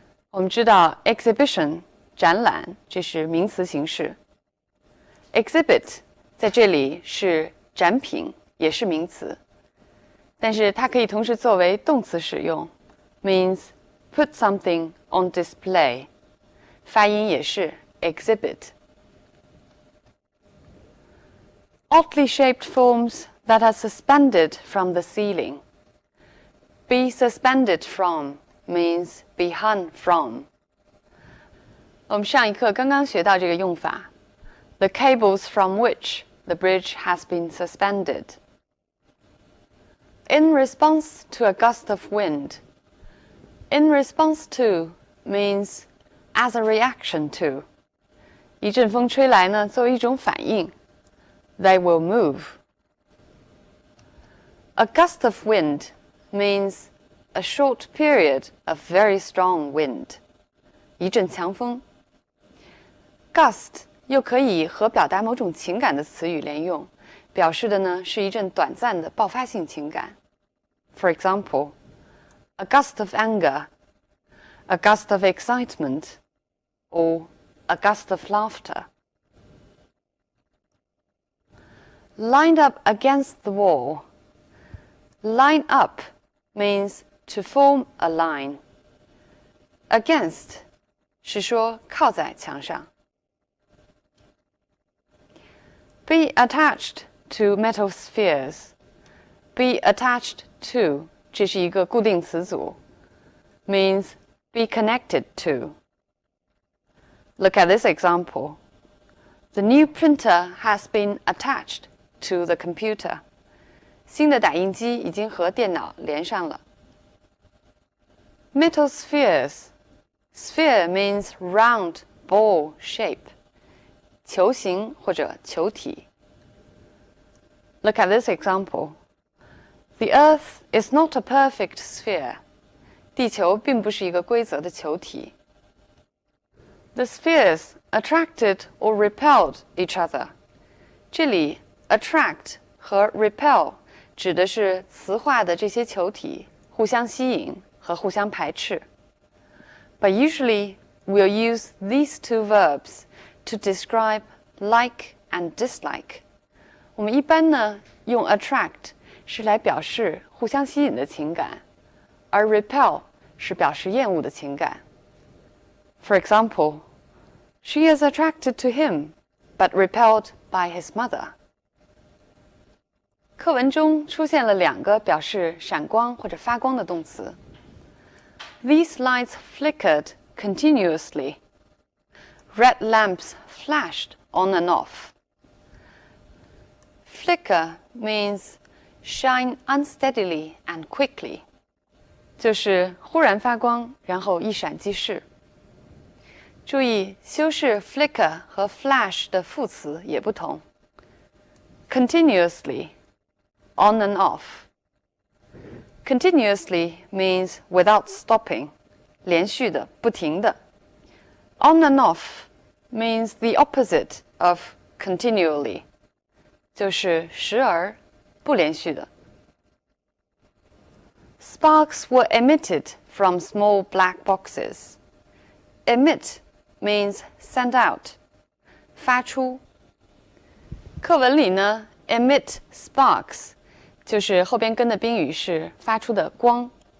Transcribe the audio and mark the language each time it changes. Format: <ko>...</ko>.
<zh>我们知道 exhibition 展览，这是名词形式。 exhibit 在这里是展品，也是名词，但是它可以同时作为动词使用 ， means put something on display，发音也是 exhibit。</zh> <en>Oddly shaped forms that are suspended from the ceiling. Be suspended from means be hung from. 我们上一课刚刚学到这个用法，the cables from which the bridge has been suspended. In response to a gust of wind. In response to means as a reaction to.</en> <zh>一阵风吹来呢，作为一种反应 ， they will move.</zh> <en>A gust of wind means a short period of very strong wind.</en> <zh>一阵强风。 Gust 又可以和表达某种情感的词语连用，表示的呢是一阵短暂的爆发性情感。</zh> <en>For example, a gust of anger, a gust of excitement, or a gust of laughter. Lined up against the wall. Line up means to form a line.</en> <zh>Against 是说靠在墙上。</zh> <en>Be attached to metal spheres. Be attached to 这是一个固定词组 means be connected to. Look at this example. The new printer has been attached to the computer.</en> <zh>新的打印机已经和电脑连上了。</zh> <en>Metal spheres. Sphere means round ball shape.</en> <zh>球形或者球体。 Look at this example.</zh> <en>The Earth is not a perfect sphere.</en> <zh>地球并不是一个规则的球体。</zh> <en>The spheres attracted or repelled each other. 这里 attract 和 repel</en> <zh>指的是磁化的这些球体互相吸引和互相排斥。</zh> <en>But usually we'll use these two verbs to describe like and dislike.</en> <zh>我们一般呢用 attract 是来表示互相吸引的情感，而 repel 是表示厌恶的情感。</zh> <en>For example, she is attracted to him, but repelled by his mother.</en> <zh>课文中出现了2个表示闪光或者发光的动词。</zh> <en>These lights flickered continuously. Red lamps flashed on and off. Flicker means shine unsteadily and quickly.</en> <zh>就是忽然发光，然后一闪即逝。注意，修饰 flicker 和 flash 的副词也不同。</zh> <en>Continuously, on and off. Continuously means without stopping, 连续的，不停的。 On and off means the opposite of continually, 就是时而不连续的。 Sparks were emitted from small black boxes. Emit means send out, 发出。</en> <zh>课文里呢 emit sparks 就是后边跟的宾语是发出的光。</zh>